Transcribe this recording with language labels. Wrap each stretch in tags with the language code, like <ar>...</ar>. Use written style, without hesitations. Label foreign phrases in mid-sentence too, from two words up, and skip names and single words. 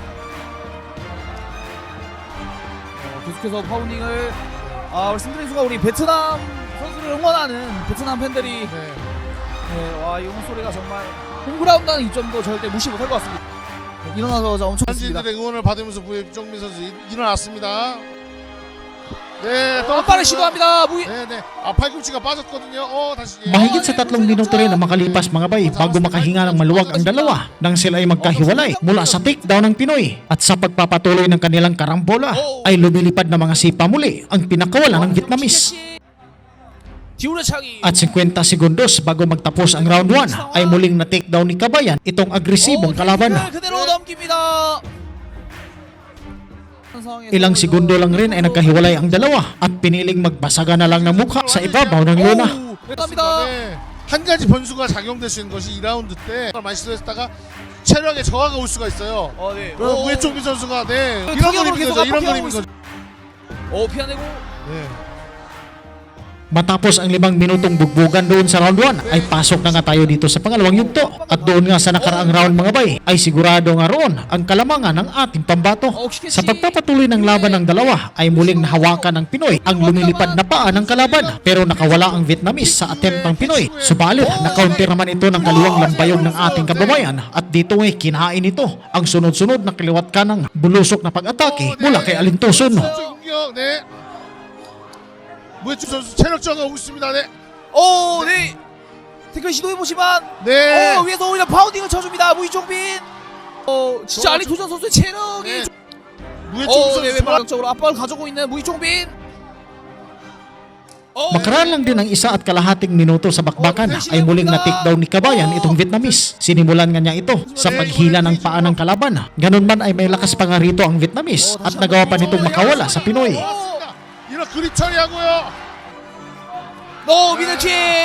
<ko>계속해서 파운딩을 우리 승준이수가 우리 베트남 선수를 응원하는 베트남 팬들이 와, 이 소리가 정말 홈그라운드라는 이점도 절대 무시 못할 것 같습니다. 일어나서 엄청 좋습니다. 현지인들의 응원을 받으면서 무해종민 선수 일어났습니다. 네, 압박을 시도합니다. 네네. 팔꿈치가 빠졌거든요. 다시.</ko> <tl>Mahigit sa 3 minuto rin ang makalipas mga bay bago makahinga ng maluwag ang dalawa nang sila ay magkahiwalay mula sa takedown ng Pinoy. At sa pagpapatuloy ng kanilang karambola ay lumilipad na mga sipa muli ang pinakawalan ng Vietnamese. At 50 segundos bago magtapos ang round 1 ay muling na takedown ni Kabayan itong agresibong kalaban.</tl> <ko>그대로 넘깁니다.</ko> <tl>Ilang segundo lang rin ay nagkahiwalay ang dalawa at piniling magbasaga na lang ng mukha sa ibabaw ng lona.</tl> <ko>네. 한 가지 변수가 작용될 수 있는 것이 2라운드 때 많이 시도했다가 체력에 저하가 올 수가 있어요. 네. 그럼 무해종민 선수가 이런 타격으로 그림인 계속 거죠. 이런 압박해오고 그림인 거죠. 피하내고 네.</ko> <tl>Matapos ang 5 minutong bugbugan doon sa round 1 ay pasok na nga tayo dito sa pangalawang yugto. At doon nga sa nakaraang round mga bay ay sigurado nga roon ang kalamangan ng ating pambato. Sa pagpapatuloy ng laban ng dalawa ay muling nahawakan ng Pinoy ang lumilipad na paa ng kalaban. Pero nakawala ang Vietnamese sa attempt ng Pinoy. Subalit na-counter naman ito ng kaliwang lambayog ng ating kababayan at dito ay kinain ito ang sunod-sunod na kaliwat kanang bulusok na pag-atake mula kay Alintuson.</tl> <ko>네. 무해종 선수 체력 저하가 오고 있습니다. 네. 네. 태클 시도해보지만 네. 위에서 오히려 파운딩을 쳐줍니다. 무이종빈. 진짜 알리토전 선수의 체력이 네. 무해종 네, 선수 왼발적으로 압박을 가져오고 있는 무이종빈.</ko> <tl>Makaraan lang din ng 1.5 minuto sa bakbakan ay muling na-takedown ni Kabayan itong Vietnamese. Sinimulan nga niya ito sa paghila ng paa ng kalaban. Ganun man ay may lakas pa nga rito ang Vietnamese at nagawa pa nitong makawala sa Pinoy.</tl> <ko>이런 그립 처리하고요. 미들킥.</ko>